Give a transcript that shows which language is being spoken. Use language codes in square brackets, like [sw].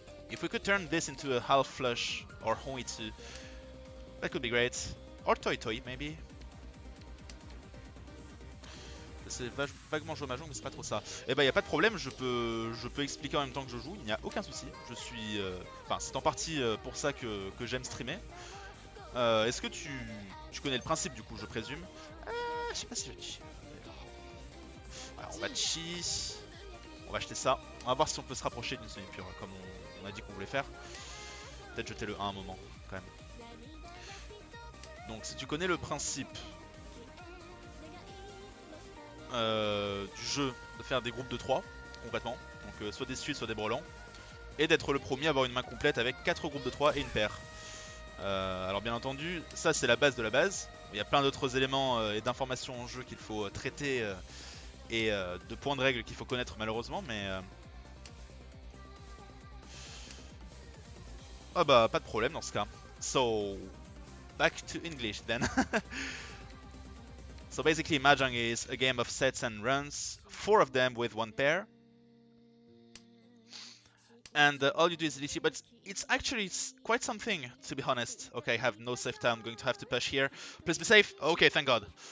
[en] If we could turn this into a half flush or Hoitsu, that could be great. Or Toi Toi maybe. [fr] C'est vaguement joué Mahjong mais c'est pas trop ça. Et bah y a pas de problème, je peux expliquer en même temps que je joue, il n'y a aucun souci. Je suis, enfin c'est en partie pour ça que j'aime streamer. Est-ce que tu connais le principe du coup, je présume? Je sais pas si je chi. Alors on va chi, on va acheter ça. On va voir si on peut se rapprocher d'une semi-pure comme on a dit qu'on voulait faire. Peut-être jeter le 1 un moment quand même. Donc si tu connais le principe du jeu de faire des groupes de 3 complètement, donc soit des suites soit des brelans, et d'être le premier à avoir une main complète avec 4 groupes de 3 et une paire. Alors bien entendu ça c'est la base de la base, il y a plein d'autres éléments et d'informations en jeu qu'il faut traiter et de points de règle qu'il faut connaître malheureusement, mais Ah bah, pas de problème dans ce cas. [en] So, back to English then. So basically, Mahjong is a game of sets and runs, 4 of them with 1 pair. And all you do is lichi, but it's actually quite something, to be honest. Okay, I have no safe time, I'm going to have to push here. Please be safe. Okay, thank God.